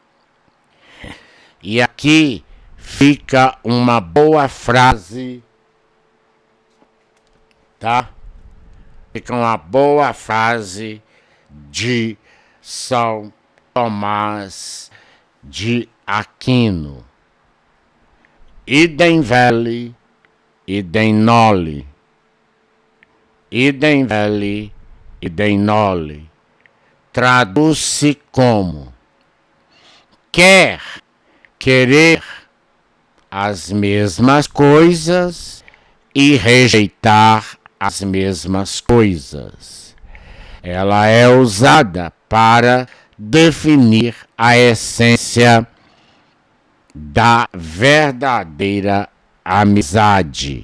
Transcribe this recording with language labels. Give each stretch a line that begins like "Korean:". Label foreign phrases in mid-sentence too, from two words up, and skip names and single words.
Portuguese: E aqui fica uma boa frase, tá? Fica uma boa frase de São Tomás de Aquino.
Latin: Idem veli, idem noli. Idem veli, idem noli.
Portuguese: Traduz-se como: querer as mesmas coisas e rejeitar as mesmas coisas. Ela é usada para definir a essência da verdadeira amizade.